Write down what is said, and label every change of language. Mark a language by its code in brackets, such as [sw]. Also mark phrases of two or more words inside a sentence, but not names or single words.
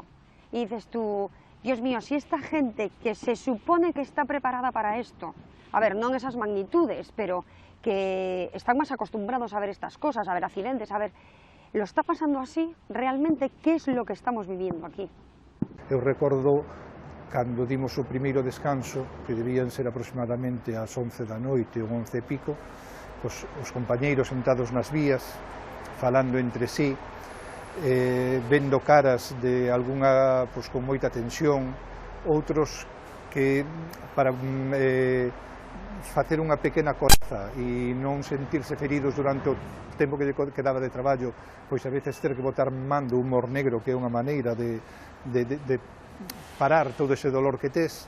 [es] Y dices tú, Dios mío, si esta gente que se supone que está preparada para esto, a ver, no en esas magnitudes, pero que están más acostumbrados a ver estas cosas, a ver accidentes, a ver, lo está pasando así, realmente, ¿qué es lo que estamos viviendo aquí? [gl] Eu recordo cando dimos o primeiro descanso, que debían ser aproximadamente ás 11 da noite ou 11 e pico, pois, os compañeiros sentados nas vías, falando entre sí, vendo caras de algunha pois, con moita tensión, outros que para facer unha pequena coraza e non sentirse feridos durante o tempo que quedaba de traballo, pois a veces ter que botar mando un humor negro, que é unha maneira de parar todo ese dolor que tes.